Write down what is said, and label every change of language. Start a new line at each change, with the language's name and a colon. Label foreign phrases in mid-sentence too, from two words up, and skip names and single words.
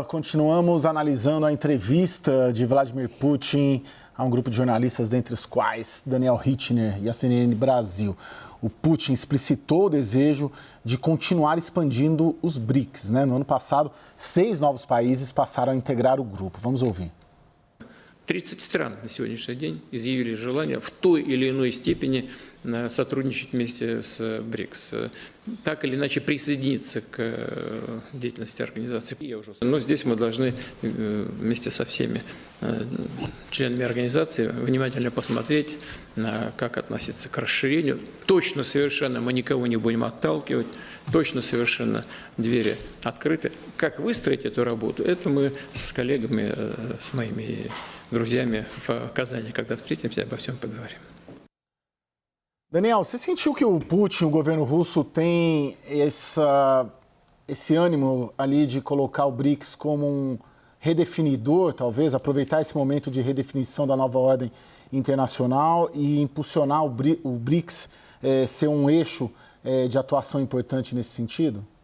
Portuguese: Continuamos analisando a entrevista de Vladimir Putin a um grupo de jornalistas, dentre os quais Daniel Hittner e a CNN Brasil. O Putin explicitou o desejo de continuar expandindo os BRICS, né? No ano passado, 6 novos países passaram a integrar o grupo. Vamos ouvir.
Russian: 30 стран на сегодняшний день изъявили желание в той или иной степени сотрудничать вместе с БРИКС, так или иначе присоединиться к деятельности организации. Но здесь мы должны вместе со всеми членами организации внимательно посмотреть, как относиться к расширению. Точно совершенно мы никого не будем отталкивать, точно совершенно двери открыты. Как выстроить эту работу, это мы с коллегами, с моими друзьями в Казани, когда встретимся, обо всем поговорим.
Portuguese: Daniel, você sentiu que o Putin, o governo russo, tem esse ânimo ali de colocar o BRICS como um redefinidor, talvez, aproveitar esse momento de redefinição da nova ordem internacional e impulsionar o BRICS ser um eixo de atuação importante nesse sentido?